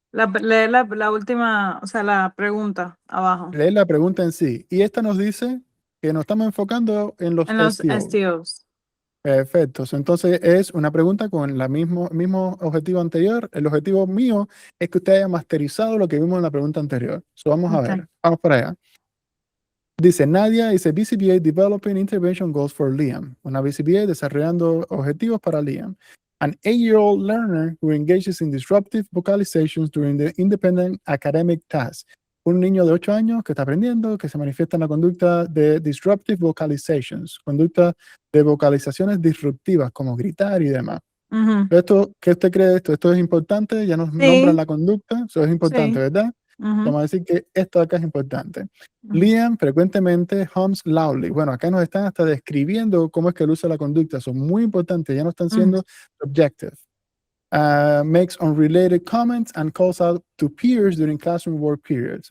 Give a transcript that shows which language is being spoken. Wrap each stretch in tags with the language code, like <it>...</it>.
<es>lee la última, o sea, la pregunta abajo, Leer la pregunta en sí. Y esta nos dice que nos estamos enfocando en los en los STO. STOs. Perfecto. Entonces es una pregunta con el mismo objetivo anterior. El objetivo mío es que usted haya masterizado lo que vimos en la pregunta anterior. So, vamos a Ok. ver. Vamos para allá. Dice,</es> <en>Nadia is a BCBA developing intervention goals for Liam.</en> <es>Una BCBA desarrollando objetivos para Liam.</es> <en>An 8-year-old learner who engages in disruptive vocalizations during the independent academic task.</en> <es>Un niño de 8 años que está aprendiendo, que se manifiesta en la conducta de disruptive vocalizations, conducta de vocalizaciones disruptivas, como gritar y demás. Ujú. Esto, ¿qué usted cree de esto? Esto es importante, ya nos nombran la conducta, eso es importante, Sí. ¿verdad? Ujú. Vamos a decir que esto acá es importante. Ujú.</es> <en>Liam</en> <es>frecuentemente</es> <en>hums loudly.</en> <es>Bueno, acá nos están hasta describiendo cómo es que él usa la conducta. Son muy importantes, ya no están siendo subjective.</es> <en>Makes unrelated comments and calls out to peers during classroom work periods.</en>